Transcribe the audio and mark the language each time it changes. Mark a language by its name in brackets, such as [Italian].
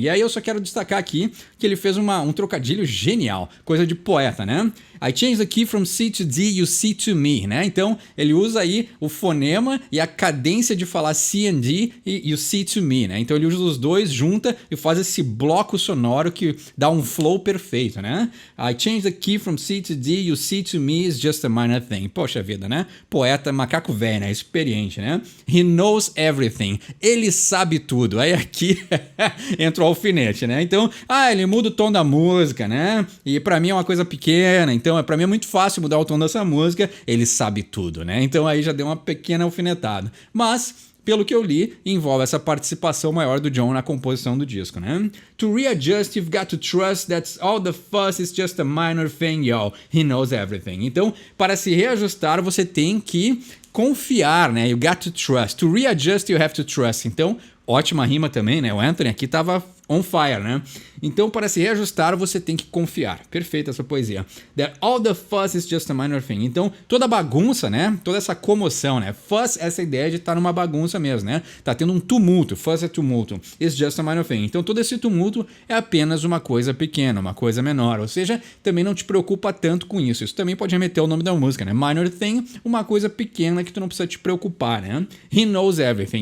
[Portuguese] E aí eu só quero destacar aqui que ele fez um trocadilho genial, coisa de poeta, né? [English] I change the key from C to D, you see to me, né? [Portuguese] Então ele usa aí o fonema e a cadência de falar [English] C and D [Portuguese] e [English] you see to me, [Portuguese] né? Então ele usa os dois, junta e faz esse bloco sonoro que dá um flow perfeito, né? [English] I change the key from C to D, you see to me is just a minor thing. [Portuguese] Poxa vida, né? Poeta, macaco velho, né? Experiente, né? [English] He knows everything. [Portuguese] Ele sabe tudo. Aí aqui entra o alfinete, né? Então, ele muda o tom da música, né? E pra mim é uma coisa pequena, então pra mim é muito fácil mudar o tom dessa música. Ele sabe tudo, né? Então aí já deu uma pequena alfinetada. Mas pelo que eu li, envolve essa participação maior do John na composição do disco, né? [English] To readjust, you've got to trust that all the fuss is just a minor thing, yo. He knows everything. [Portuguese] Então, para se reajustar, você tem que confiar, né? [English] You got to trust. To readjust, you have to trust. [Portuguese] Então, ótima rima também, né? O Anthony aqui tava [English] on fire, [Portuguese] né? Então, para se reajustar, você tem que confiar. Perfeita essa poesia. [English] That all the fuss is just a minor thing. [Portuguese] Então, toda bagunça, né? Toda essa comoção, né? Fuss, essa ideia de estar numa bagunça mesmo, né? Tá tendo um tumulto. Fuss é tumulto. [English] It's just a minor thing. [Portuguese] Então, todo esse tumulto é apenas uma coisa pequena, uma coisa menor. Ou seja, também não te preocupa tanto com isso. Isso também pode remeter ao nome da música, né? Minor thing, uma coisa pequena que tu não precisa te preocupar, né? [English] He knows everything.